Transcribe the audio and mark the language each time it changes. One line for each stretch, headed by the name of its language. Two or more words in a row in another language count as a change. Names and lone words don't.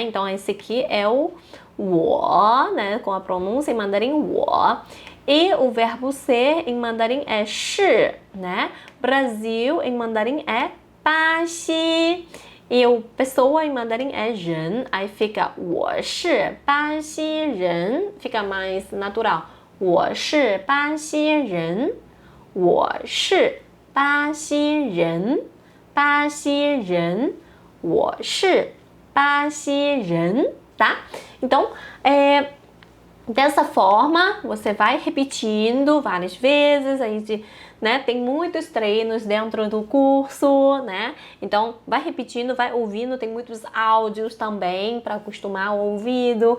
Portuguese: Então esse aqui é o 我, né? Com a pronúncia em mandarim 我. E o verbo ser em mandarim é 是, né? Brasil em mandarim é 巴西. E o pessoa em mandarim é 人, aí fica
Chinese: 我是巴西人,
Portuguese: fica mais natural.
Chinese: 我是巴西人, 我是巴西人, 巴西人, 我是巴西人,
Portuguese: tá? Então, dessa forma, você vai repetindo várias vezes, a gente, né, tem muitos treinos dentro do curso, né? Então, vai repetindo, vai ouvindo, tem muitos áudios também para acostumar o ouvido.